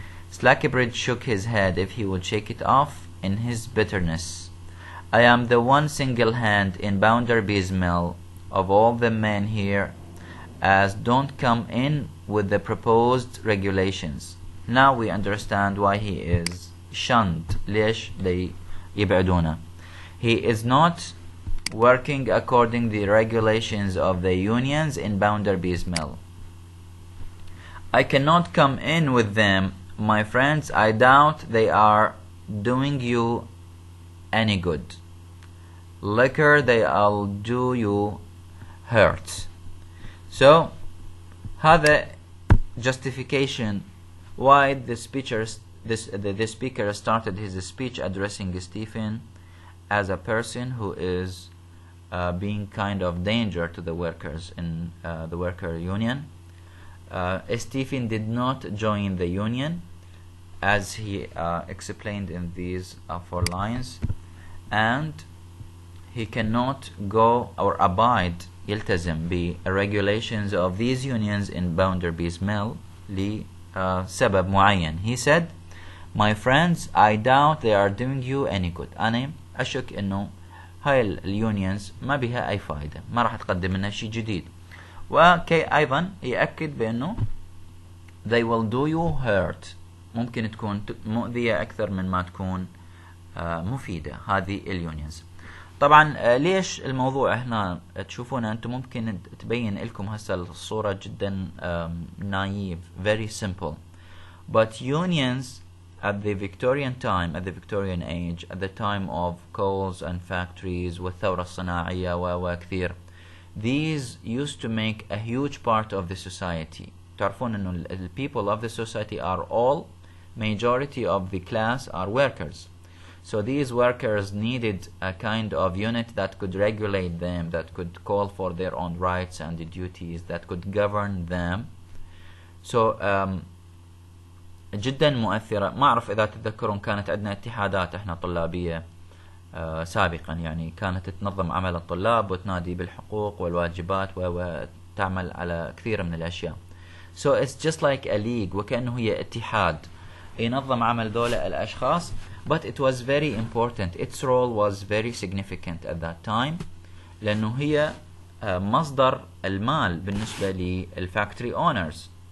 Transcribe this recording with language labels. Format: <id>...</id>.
<en>Slackbridge shook his head, if he would shake it off, in his bitterness. I am the one single hand in Bounderby's mill of all the men here, as don't come in with the proposed regulations. Now we understand why he is shunned.</en> <ar>ليش</ar> <en>they</en> <ar>يبعدونه.</ar> <en>He is not working according the regulations of the unions in Bounderby's Mill. I cannot come in with them, my friends. I doubt they are doing you any good. Liquor, they'll do you hurt. So</en> <ar>هذا</ar> <en>justification why the speaker started his speech addressing Stephen as a person who is being kind of danger to the workers in the worker union. Stephen did not join the union, as he explained in these 4 lines, and he cannot go or abide</en> <ar>يلتزم</ar> <en>regulations of these unions in Bounderby's Mill</en> <ar>لسبب معين.</ar> <en>He said, my friends, I doubt they are doing you any good.</en> <ar>أنا أشك إنه هاي اليونيونز ما بها أي فائدة، ما راح تقدم لنا شيء جديد. وكي أيضا يأكد بأنه</ar> <en>they will do you hurt،</en> <ar>ممكن تكون مؤذية أكثر من ما تكون مفيدة هذه اليونيونز. طبعا ليش الموضوع هنا تشوفون أنتم ممكن تبين لكم هسه الصورة جدا</ar> <en>naive, very simple, but unions at the Victorian time, at the Victorian age, at the time of coals and factories</en> <ar>والثورة الصناعية وكثير,</ar> <en>these used to make a huge part of the society.</en> <ar>تعرفون أنه</ar> <en>the people of the society are all, majority of the class are workers. So these workers needed a kind of unit that could regulate them, that could call for their own rights and duties, that could govern them.</en> <ar>So جدا مؤثرة. ما أعرف إذا تتذكرون كانت عندنا اتحادات احنا طلابية سابقا، يعني كانت تنظم عمل الطلاب وتنادي بالحقوق والواجبات وتعمل على كثير من الأشياء.</ar> <en>So it's just like a league،</en> <ar>وكأنه هي اتحاد ينظم عمل ذولا الأشخاص.</ar> <en>But it was very important. Its role was very significant at that time،</en> <ar>لأنه هي مصدر المال بالنسبة</ar> <en>للفactory owners.</en>